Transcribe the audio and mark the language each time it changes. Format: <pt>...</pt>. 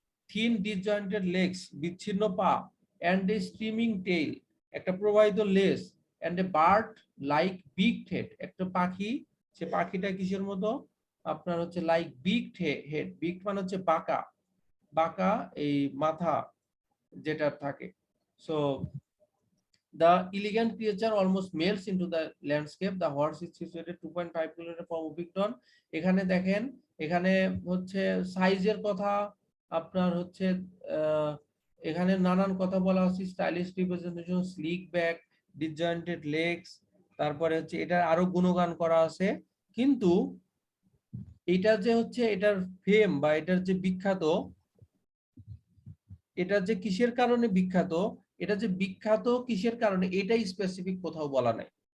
<en>thin disjointed legs</en> <bn>বিচ্ছিন্ন পা,</bn> <en>and a streaming tail</en> <bn>একটা প্রবাহিত লেজ,</bn> <en>and a bird like big head</en> <bn>একটা পাখি, সে পাখিটা কিসের মতো আপনার হচ্ছে লাইক বিগ হেড, বিগ মানে হচ্ছে বাঁকা, বাঁকা এই মাথা যেটা থাকে।</bn> <en>So the elegant creature almost melts into the landscape. The horse is situated 2.5 kilometer from Upington.</en> <bn>এখানে দেখেন, এখানে হচ্ছে সাইজের কথা আপনার হচ্ছে এখানে নানান কথা বলা হচ্ছে, stylish representation, slick back, ডিসজয়েন্টেড legs, তারপরে হচ্ছে এটা আরো গুণগান করা আছে। কিন্তু এটা যে হচ্ছে এটার ফেম বা এটার যে বিখ্যাত, এটা যে কিসের কারণে বিখ্যাত, এটা যে বিখ্যাত কিসের কারণে এটাই স্পেসিফিক কোথাও বলা নাই।</bn>